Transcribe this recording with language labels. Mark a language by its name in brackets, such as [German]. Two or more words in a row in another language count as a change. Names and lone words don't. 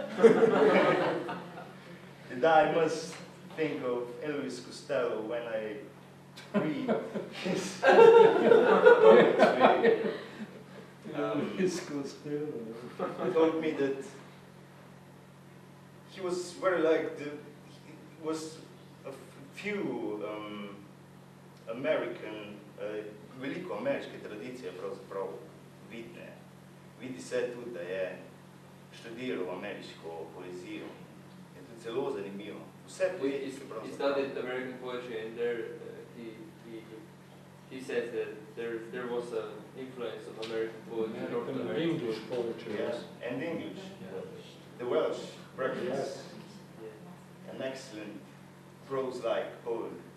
[English] And I must think of Elvis Costello when I read his poetry. He told me that he was very like he was a few [Slovenian] veliko ameriške tradicije pravzaprav vidne. Vidi se tudi, da je študiral ameriško poezijo. Je to zelo zanimivo. Vse poetike [English] He [Slovenian] pravzaprav. [English] studied American poetry, and there he says that there was an influence of American poetry. American and English poetry. Yes, and English. The Welsh practice. Yeah. An excellent prose-like poem.